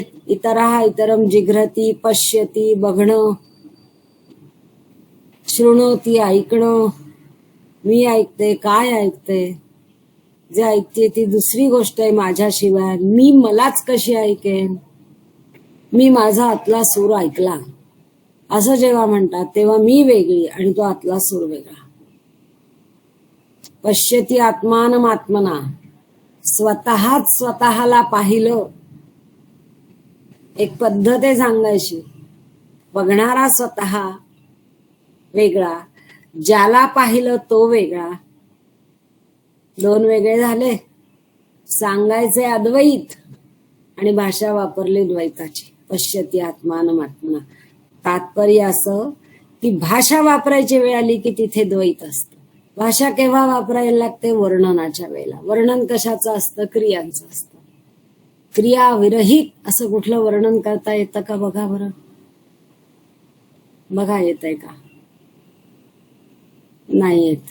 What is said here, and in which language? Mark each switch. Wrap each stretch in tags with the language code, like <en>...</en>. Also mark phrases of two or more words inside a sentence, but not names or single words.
<sa>इतरहा इतरम जिघ्रती, पश्यती</sa> <mr>बघणं, शृणोती ऐकणं, मी ऐकते, काय ऐकते, जे ऐकते ती दुसरी गोष्ट आहे माझ्याशिवाय. मी मलाच कशी ऐकेन, मी माझा आतला सूर ऐकला असं जेव्हा म्हणतात तेव्हा मी वेगळी आणि तो आतला सूर वेगळा.</mr> <sa>पश्यती आत्मानम आत्मना,</sa> <mr>स्वतःच स्वतःला पाहिलं. एक पद्धत आहे सांगायची. बघणारा स्वतः वेगळा, ज्याला पाहिलं तो वेगळा. 2 वेगळे झाले. सांगायचे अद्वैत आणि भाषा वापरली द्वैताची.</mr> <sa>पश्यती आत्मानम आत्मना.</sa> <mr>तात्पर्य असं की भाषा वापरायची वेळ आली की तिथे द्वैत असतं. भाषा केव्हा वापरायला लागते, वर्णनाच्या वेळेला. वर्णन कशाचं असतं, क्रियांचं असतं. क्रिया विरहित असं कुठलं वर्णन करता येतं का, बघा बरं, बघा येतंय का, नाही येत.</mr>